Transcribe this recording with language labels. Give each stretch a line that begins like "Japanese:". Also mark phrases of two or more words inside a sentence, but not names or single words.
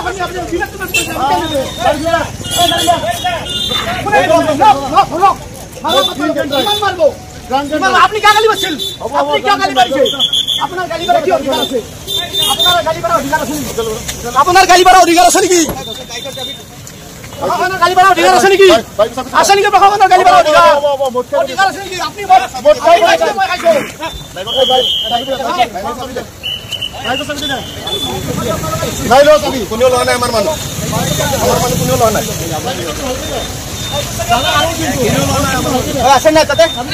Bangla: আপনি কে গালি মারছেন আপনি কে গালি মারিছেন আপনার গালি মারা কি অধিকার আছে আপনার গালি মারা অধিকার আছে আপনার গালি মারা অধিকার আছে নাকি আপনার গালি মারা অধিকার আছে নাকি আছে নাকি আপনার গালি মারা অধিকার আছে নাকি আপনি মদ খাইছো নাই লো তুমি
Assamese: কোনেও লোৱা নাই আমাৰ মানুহ কোনেও লোৱা নাই আছে না তাতে